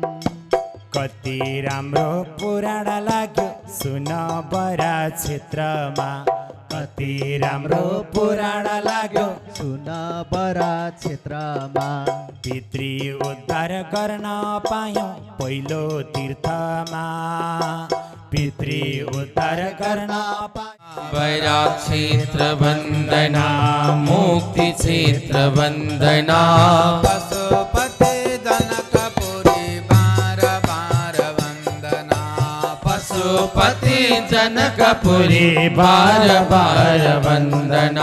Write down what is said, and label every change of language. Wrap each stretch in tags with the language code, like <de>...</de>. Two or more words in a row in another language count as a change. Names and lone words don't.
<ne>कति राम्रो पुराण लाग्यो सुन बरा क्षेत्रमा कति राम्रो पुराण लाग्यो सुन बरा क्षेत्रमा पितृ उद्धार गर्न पायौँ पहिलो तीर्थमा पितृ उद्धार गर्न बरा क्षेत्र वंदना मुक्ति क्षेत्र वंदना पशुपति जनकपुरी</ne> <hi>बार बार</hi> <ne>वंदना पशुपति जनकपुरी</ne> <hi>बार बार</hi> <ne>वंदना</ne>